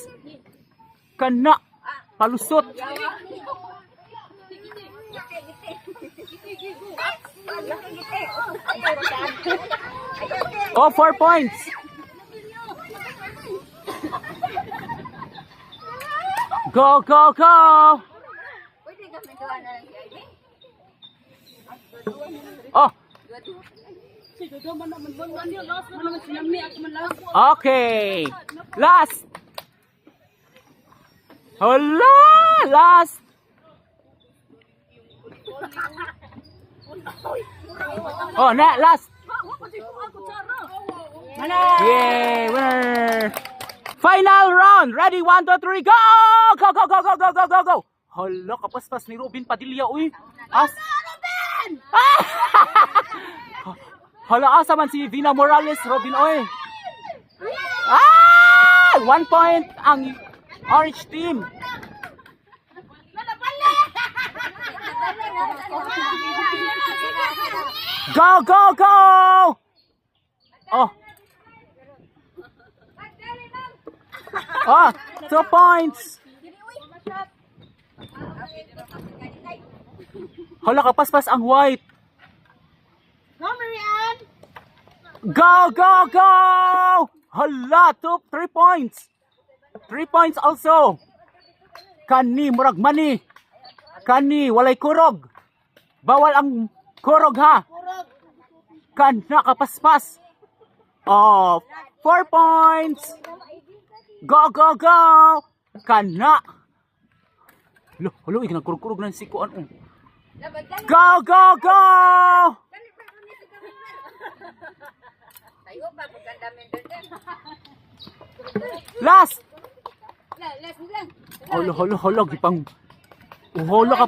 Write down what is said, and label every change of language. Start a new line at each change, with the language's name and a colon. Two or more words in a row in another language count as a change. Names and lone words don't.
Cebuano: Kana. Palusot. Oh,
English: 4 points. Go, go, go. Oh. Okay. Last. Hala, last. Oh, last. Yay, winner. Final round. Ready? 1, 2, 3, go! Go, go, go, go, go, go, go, go.
Cebuano: Hala, kapaspas ni Robin Padilla, uy. Robin! Hala, asa man si Vina Morales, Robin, oy.
English: 1 point ang orange team. Go, go, go! Oh. Oh, 2 points.
Cebuano: Hala, kapaspas ang white.
English: Go, Marianne! Go, go, go! Hala, 3 points. 3 points also.
Cebuano: Kani, murag mani. Kani, walay kurog. Bawal ang kurog, ha? Kana, kapaspas.
English: Oh, 4 points. Go, go, go. Kana.
Cebuano: Hulo, nagkurog-kurog na si Kuan.
English: Go, go, go. Last.
Cebuano: Holo, gipang. Holo ka.